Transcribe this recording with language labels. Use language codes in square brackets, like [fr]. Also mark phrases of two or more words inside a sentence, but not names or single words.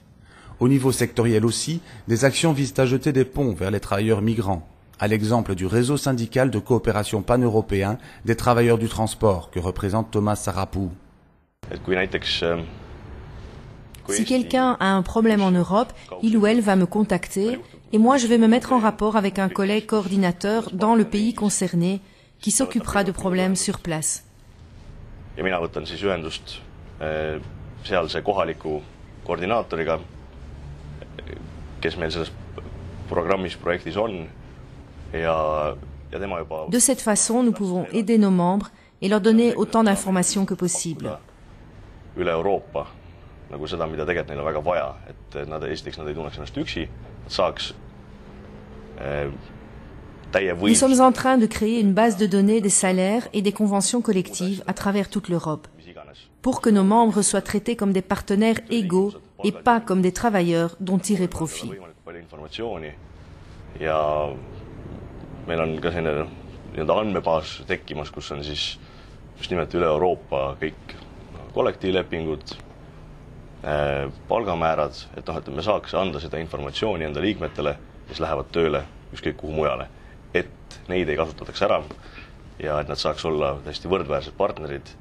[fr] Au niveau sectoriel aussi, des actions visent à jeter des ponts vers les travailleurs migrants, à l'exemple du réseau syndical de coopération pan-européen des travailleurs du transport que représente Thomas Sarapuu. Si quelqu'un a un problème en Europe, il ou elle va me contacter et moi je vais me mettre en rapport avec un collègue coordinateur dans le pays concerné qui s'occupera de problèmes sur place. [et] Ja mina võtan siis ühendust sealse kohaliku koordinaatoriga, kes meil selles programmis, projektis on. [fr] De cette façon, nous pouvons aider nos membres et leur donner autant d'informations que possible. [et] Üle Euroopa, nagu seda, mida tegelikult neil on väga vaja, et nad esiteks nad ei tunneks ennast üksi, nad saaks täie võim. [fr] Nous sommes en train de créer une base de données des salaires et des conventions collectives à travers toute l'Europe, pour que nos membres soient traités comme des partenaires égaux et pas comme des travailleurs dont tirer profit. [et] Ja meil on ka selline andmebaas tekkimas, kus on siis just nimelt üle Euroopa kõik kollektiivlepingud, palgamäärad, et me saaks anda seda informatsiooni enda liikmetele, kes lähevad tööle ükskõik kuhu mujale, et neid ei kasutataks ära ja et nad saaks olla täiesti võrdväärsed partnerid.